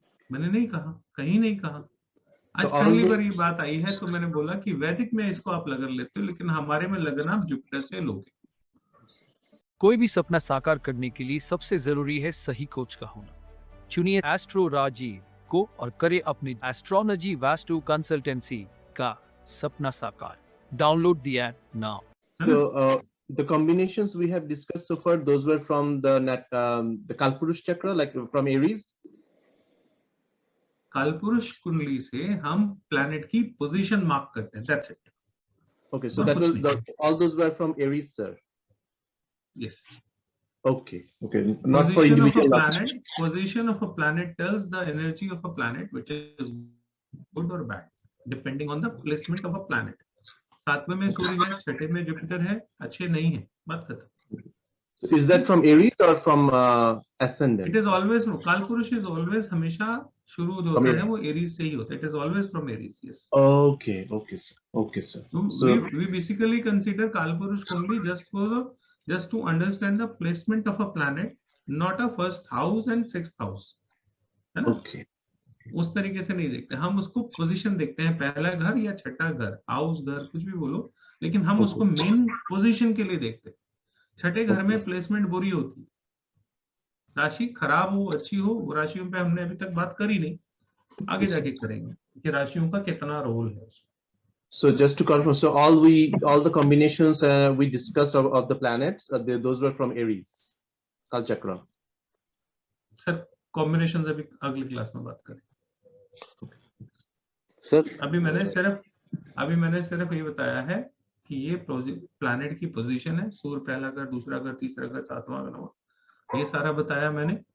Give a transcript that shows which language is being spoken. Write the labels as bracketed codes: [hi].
[hi] मैंने नहीं कहा, कहीं नहीं कहा। आज पहली बार ये बात आई है तो मैंने बोला कि वैदिक में इसको आप लगन लेते हो, लेकिन हमारे में लगन आप जुपिटर से लोगे। कोई भी सपना साकार करने के लिए सबसे जरूरी है सही कोच का होना। चुनिए एस्ट्रो राजीव को और करे अपनी एस्ट्रोलॉजी वास्तु कंसल्टेंसी का सपना साकार। [en] Download the app now. So the combinations we have discussed so far, those were from the Kalpurush chakra, like from Aries. [hi] कालपुरुष कुंडली से हम प्लैनेट की पोजीशन मार्क करते हैं, [en] that's it. Okay, so that was all those were from Aries, sir. Yes. Okay, not for individual planet. Position of a planet tells the energy of a planet, which is good or bad, depending on the placement of a planet. [hi] 7वें में सूर्य है, 6ठे में Jupiter है, अच्छे नहीं है, बात खत्म। [en] Is that from Aries or from ascendant? It is always, Kalpurush is always [hi] हमेशा शुरू जो होता है वो एरीज से ही होता है। [en] It is always from Aries, yes. Okay, sir. So we basically consider Kalpurush only just to understand the placement of a planet, not a 1st house and 6th house, [hi] है ना? [en] Okay. [hi] उस तरीके से नहीं देखते हम, उसको पोजीशन देखते हैं, पहला घर या छठा घर, हाउस घर कुछ भी बोलो, लेकिन हम उसको मेन पोजीशन के लिए देखते हैं। छठे घर में प्लेसमेंट बुरी होती है, राशि खराब हो अच्छी हो, वो राशियों पे हमने अभी तक बात करी नहीं, आगे जाके करेंगे कि राशियों का कितना रोल है उसमें। [en] So just to confirm, so all the combinations we discussed of the planets, those were from Aries, Kal Chakra. [hi] Sir combination अभी अगली क्लास में बात करें। सर अभी मैंने सिर्फ ये बताया है कि ये प्लैनेट की पोजीशन है, सूर्य पहला घर, दूसरा घर, तीसरा घर, 7वां घर, ये सारा बताया मैंने।